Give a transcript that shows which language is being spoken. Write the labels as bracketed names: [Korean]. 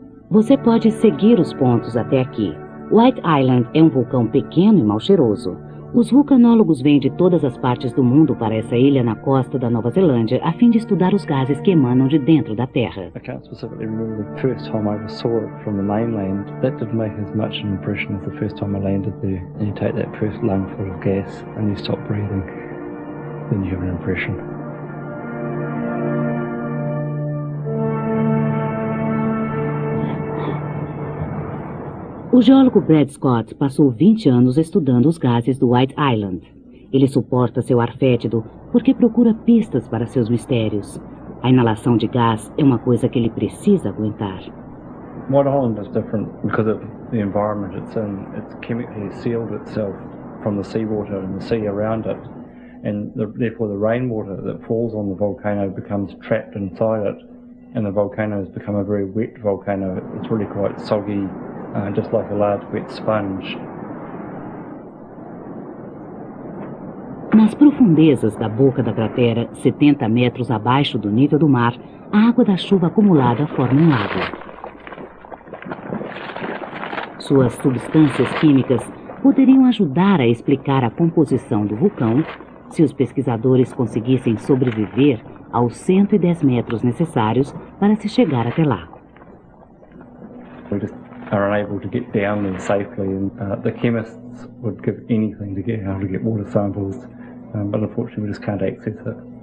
[Portuguese] Você pode seguir os pontos até aqui. White Island é um vulcão pequeno e mal cheiroso. Os vulcanólogos vêm de todas as partes do mundo para essa ilha na costa da Nova Zelândia a fim de estudar os gases que emanam de dentro da Terra. [English] I can't specifically remember the first time I ever saw it from the mainland. That didn't make as much an impression as the first time I landed there. And you take that first lungful of gas and you stop breathing, then you have an impression. [Portuguese] O geólogo Brad Scott passou 20 anos estudando os gases do White Island. Ele suporta seu ar fétido porque procura pistas para seus mistérios. A inalação de gás é uma coisa que ele precisa aguentar. [English] White Island is different because of the environment it's in. It's chemically sealed itself from the seawater and the sea around it. And therefore the rainwater that falls on the volcano becomes trapped inside it. And the volcano has become a very wet volcano. It's really quite soggy. Just like a large wet sponge. [Portuguese] Nas profundezas da boca da cratera, 70 metros abaixo do nível do mar, a água da chuva acumulada forma um lago. Suas substâncias químicas poderiam ajudar a explicar a composição do vulcão se os pesquisadores conseguissem sobreviver aos 110 metros necessários para se chegar até lá. [English] Are unable to get down there safely, and the chemists would give anything to get able to get water samples, but unfortunately we just can't access it.